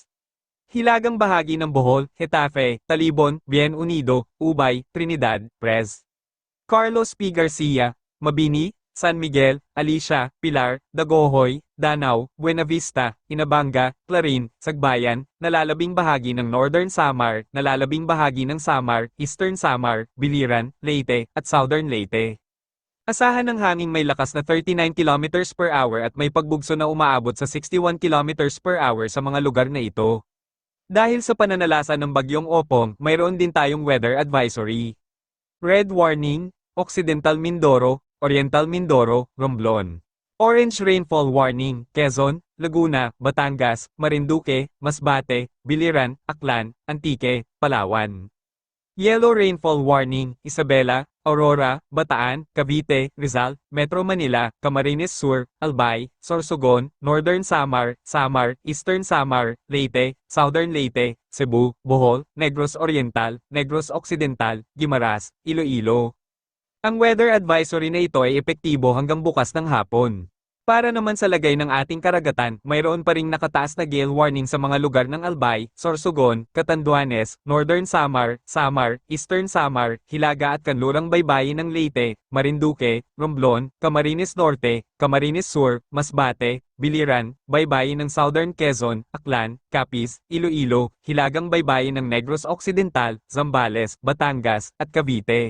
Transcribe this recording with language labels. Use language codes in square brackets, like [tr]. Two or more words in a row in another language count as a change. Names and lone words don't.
[tl] Hilagang bahagi ng Bohol, Getafe, Talibon, Bien Unido, Ubay, Trinidad, Prez. Carlos P. Garcia, Mabini, San Miguel, Alicia, Pilar, Dagohoy, Danau, Buenavista, Inabanga, Clarin, Sagbayan, nalalabing bahagi ng Northern Samar, nalalabing bahagi ng Samar, Eastern Samar, Biliran, Leyte, at Southern Leyte. Asahan ng hanging may lakas na 39 [en] km per hour [tl] at may pagbugso na umaabot sa 61 [en] km per hour [tl] sa mga lugar na ito. Dahil sa pananalasa ng bagyong Opong, mayroon din tayong [en] weather advisory. Red warning, [tl] Occidental Mindoro, Oriental Mindoro, Romblon. [en] Orange rainfall warning, [tl] Quezon, Laguna, Batangas, Marinduque, Masbate, Biliran, Aklan, Antique, Palawan. [en] Yellow rainfall warning, [tl] Isabela, Aurora, Bataan, Cavite, Rizal, Metro Manila, Camarines Sur, Albay, Sorsogon, Northern Samar, Samar, Eastern Samar, Leyte, Southern Leyte, Cebu, Bohol, Negros Oriental, Negros Occidental, Guimaras, Iloilo. Ang [en] weather advisory [tl] na ito ay epektibo hanggang bukas ng hapon. Para naman sa lagay ng ating karagatan, mayroon pa ring nakataas na [en] gale warning [tl] sa mga lugar ng Albay, Sorsogon, Catanduanes, Northern Samar, Samar, Eastern Samar, Hilaga at kanlurang baybayin ng Leyte, Marinduque, Romblon, Camarines Norte, Camarines Sur, Masbate, Biliran, baybayin ng Southern Quezon, Aklan, Capiz, Iloilo, hilagang baybayin ng Negros Occidental, Zambales, Batangas, at Cavite.